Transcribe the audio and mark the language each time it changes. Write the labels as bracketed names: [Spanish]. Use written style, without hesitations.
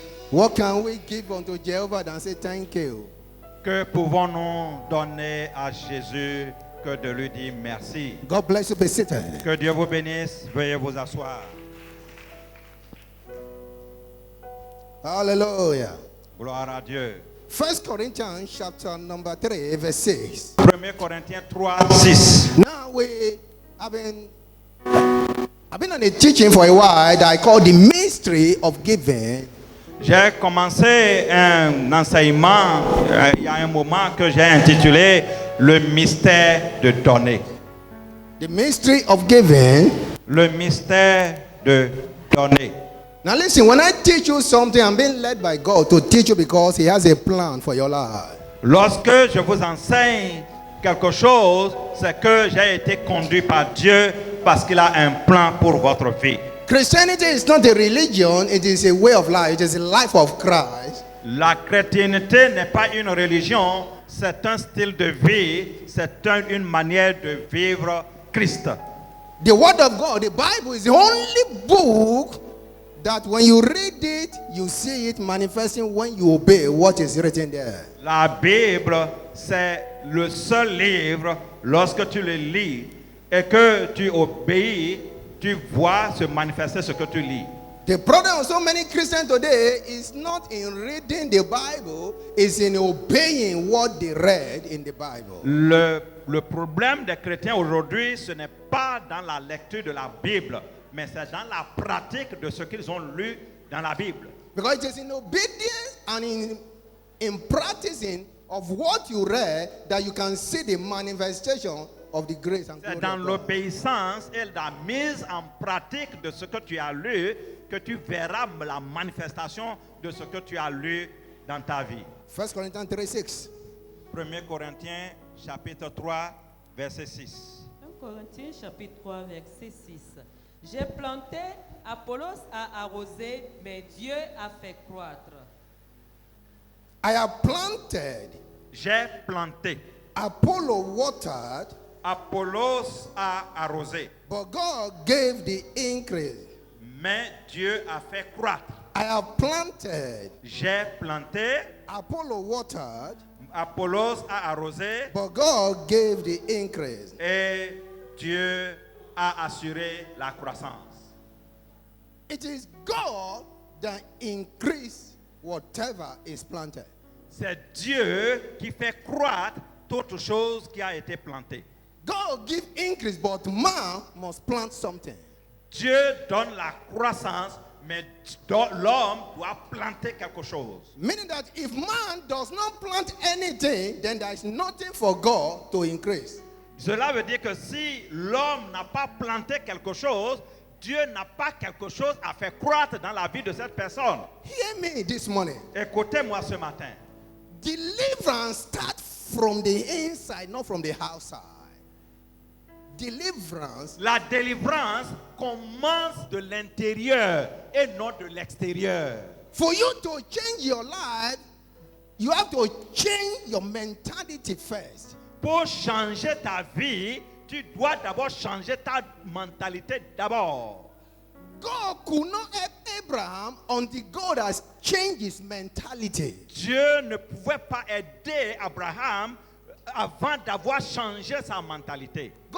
[English] What can we give unto Jehovah than say thank you? [French] Que pouvons-nous donner à Jésus que de lui dire merci? [English] God bless you. Be seated. [French] Que Dieu vous bénisse. Veuillez vous asseoir. [English] Hallelujah. [French] Gloire à Dieu. [English] 1 Corinthians chapter number 3, verse 6. [French] 1 Corinthiens 3, 6. [English] Now I've been on a teaching for a while that I call the mystery of giving. [French] J'ai commencé un enseignement il y a un moment que j'ai intitulé Le mystère de donner. [English] The mystery of giving. [French] Le mystère de donner. [English] Now listen, when I teach you something, I'm being led by God to teach you because He has a plan for your life. [French] Lorsque je vous enseigne quelque chose, c'est que j'ai été conduit par Dieu parce qu'il a un plan pour votre vie. [English] Christianity is not a religion, it is a way of life, it is a life of Christ. [French] La chrétienté n'est pas une religion, c'est un style de vie, c'est une manière de vivre Christ. [English] The Word of God, the Bible, is the only book that when you read it, you see it manifesting when you obey what is written there. [French] La Bible, c'est le seul livre, lorsque tu le lis et que tu obéis, tu vois se manifester ce que tu lis. [English] The problem of so many Christians today is not in reading the Bible, it's in obeying what they read in the Bible. [French] Le problème des chrétiens aujourd'hui, ce n'est pas dans la lecture de la Bible, mais c'est dans la pratique de ce qu'ils ont lu dans la Bible. [English] Because it is in obedience and in practicing of what you read that you can see the manifestation of the grace and glory [French] C'est dans [English] of God. [French] l'obéissance et la mise en pratique de ce que tu as lu que tu verras la manifestation de ce que tu as lu dans ta vie. [English] 1 Corinthians 3, 6. [French] 1 Corinthiens chapitre 3 verset 6. 1 Corinthiens chapitre 3 verset 6. J'ai planté, Apollos a arrosé, mais Dieu a fait croître. [English] I have planted, [French] J'ai planté, [English] Apollo watered, [French] Apollos a arrosé, [English] but God gave the increase. [French] mais Dieu a fait croître. [English] I have planted, [French] J'ai planté, [English] Apollo watered, [French] Apollos a arrosé [English] but God gave the increase. [French] et Dieu a assuré la croissance. [English] It is God that increase whatever is planted. [French] C'est Dieu qui fait croître toute chose qui a été plantée. [English] God give increase, but man must plant something. [French] Dieu donne la croissance, mais l'homme doit planter quelque chose. [English] Meaning that if man does not plant anything, then there is nothing for God to increase. [French] Cela veut dire que si l'homme n'a pas planté quelque chose, Dieu n'a pas quelque chose à faire croître dans la vie de cette personne. [English] Hear me this morning. [French] Écoutez-moi ce matin. [English] Deliverance starts from the inside, not from the outside. Deliverance, [French] La délivrance commence de l'intérieur et non de l'extérieur. [English] for you to change your life, you have to change your mentality first. [French] Pour changer ta vie, tu dois d'abord changer ta mentalité d'abord. [English] God could not help Abraham until God has changed his mentality. [French] Dieu ne pouvait pas aider Abraham avant d'avoir changé sa mentalité.